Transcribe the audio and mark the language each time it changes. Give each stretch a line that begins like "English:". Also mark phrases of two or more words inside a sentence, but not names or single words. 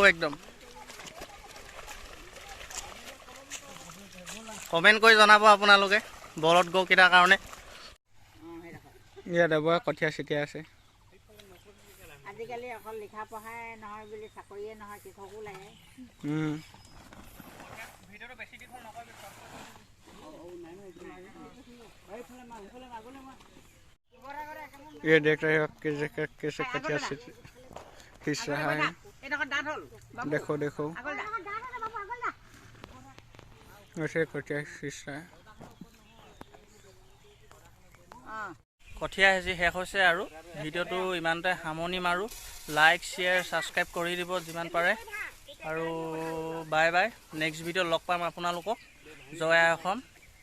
Assamese: একদম কমেণ্ট কৰি জনাব আপোনালোকে বলদ গৰুকেইটাৰ কাৰণে। ইয়াত এবাৰ কঠীয়া ছটিয়াই আছে। আজিকালি অকল লিখা পঢ়াই নহয় বুলি চাকৰিয়ে নহয়, কৃষকো লাগে।
Hindi: ये देख रहे हो कैसे कठिया खींच रहा है। देखो देखो ऐसे कठिया खींच रहा है।
Assamese: কঠীয়া হেঁচি শেষ হৈছে আৰু ভিডিঅ'টো ইমানতে সামৰণি মাৰোঁ।
English: like share subscribe
Assamese: কৰি দিব যিমান পাৰে, আৰু
English: bye bye.
Assamese: নেক্সট ভিডিঅ'ত লগ পাম আপোনালোকক। জয় আই অসম।